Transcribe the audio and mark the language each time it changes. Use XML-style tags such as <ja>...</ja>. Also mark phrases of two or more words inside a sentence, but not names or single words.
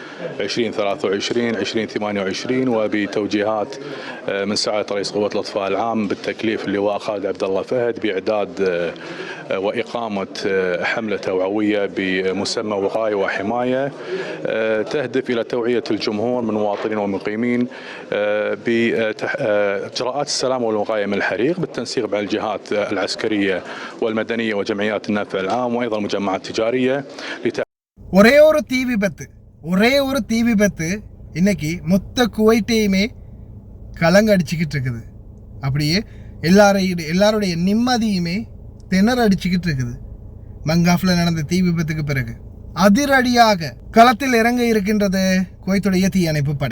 <ar>2023-2028، وبتوجيهات من سعادة رئيس قوة الإطفاء العام بالتكليف اللواء خالد عبد الله فهد بإعداد وإقامة حملة توعوية بمسمى وقاية وحماية تهدف إلى توعية الجمهور من مواطنين ومقيمين بإجراءات السلام والوقاية من الحريق بالتنسيق مع الجهات العسكرية والمدنية وجمعيات النفع العام وأيضا المجمعات التجارية.</ar> <ta>ஒரே ஒரு தீ விபத்து இன்னைக்கு மொத்த குவைட்டையுமே கலங்கடிச்சிக்கிட்டு இருக்குது. அப்படியே எல்லாருடைய நிம்மதியுமே திணறடிச்சிக்கிட்டு இருக்குது. மங்காஃபில் நடந்த தீ விபத்துக்கு பிறகு அதிரடியாக களத்தில் இறங்க இருக்கின்றது குவைத்துடைய தீயணைப்பு படை.</ta>